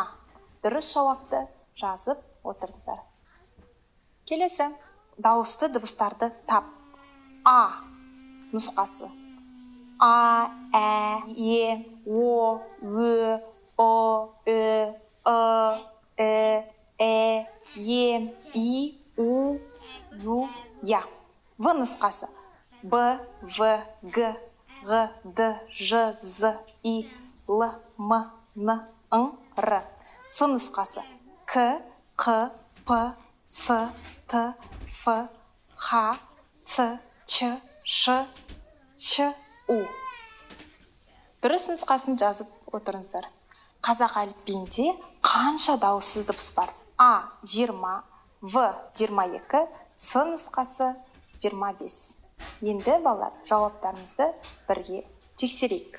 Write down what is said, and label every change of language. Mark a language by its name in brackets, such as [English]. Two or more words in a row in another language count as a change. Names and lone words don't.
[Kazakh] Дұрыс жауапты жазып отырыңыздар. Келесі, дауысты дыбыстарды тап. А нұсқасы а, ә, е, о, ө, о, ү, ы, е, и, у, ю, я. В нұсқасы б, в, г, ғ, д, ж, з, и, л, м, н, ң, р. С нұсқасы к, қ, п, с, т, ф, х, ц, ч, ш, ч, у. Дұрыс нұсқасын жазып отырыңыздар. Қазақ әліпбиінде қанша дауыссыз дыбыс бар? А 20, В 22, С нұсқасы 25. Енді балалар, жауаптарымызды бірге тексерейік.